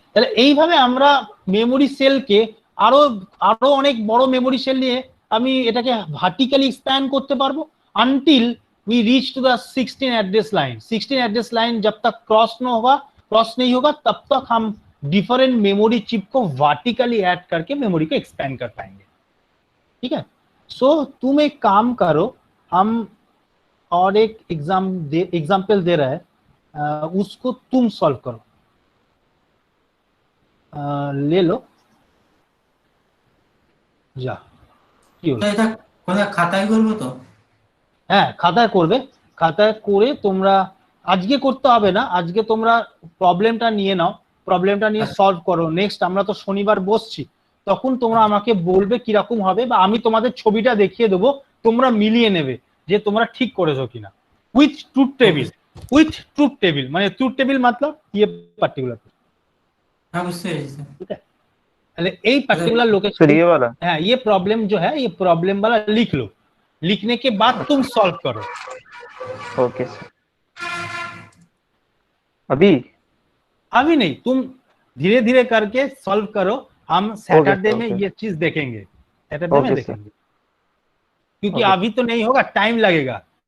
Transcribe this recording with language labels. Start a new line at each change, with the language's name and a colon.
Bangla: তাহলে এইভাবে আমরা মেমোরি সেলকে আরো অনেক বড় মেমোরি সেল নিয়ে আমি এটাকে ভার্টিক্যালি এক্সপ্যান্ড করতে পারবো until
English: we reach to the
Bangla: 16 address line.
Hindi: 16 address line जब तक क्रॉस नहीं होगा तब तक हम डिफरेंट मेमोरी चिप को वर्टिकली ऐड करके मेमोरी को एक्सपेंड कर पाएंगे, ठीक है। सो तुम एक काम करो, हम और एक एग्जाम्पल दे रहा है, उसको तुम सॉल्व करो। ले लो
Bangla: যা কি হলো, এটা কোন খাতায় করব তো? হ্যাঁ খাতায় করবে, খাতায় করে তোমরা আজকে করতে হবে না, আজকে তোমরা প্রবলেমটা নিয়ে নাও, প্রবলেমটা নিয়ে সলভ করো। নেক্সট আমরা তো শনিবার বসছি, তখন তোমরা আমাকে বলবে কিরকম হবে, বা আমি তোমাদের ছবিটা দেখিয়ে দেবো, তোমরা মিলিয়ে নেবে যে তোমরা ঠিক করেছো কিনা। উইথ ট্রুথ টেবিল মানে ট্রুথ টেবিল
Hindi: मतलब ये पर्टिकुलर,
Bangla: हाँ বুঝতে পেরেছি।
Hindi: ठीक है। अरे এই पर्टिकुलर लोकेशन ये वाला, हाँ ये प्रॉब्लम जो है, ये प्रॉब्लम वाला लिख लो, लिखने के बाद तुम सॉल्व करो। Okay sir. अभी नहीं, तुम धीरे धीरे करके सॉल्व करो, हम सैटरडे में ये चीज देखेंगे, सैटरडे में देखेंगे, क्योंकि अभी तो नहीं होगा, टाइम लगेगा।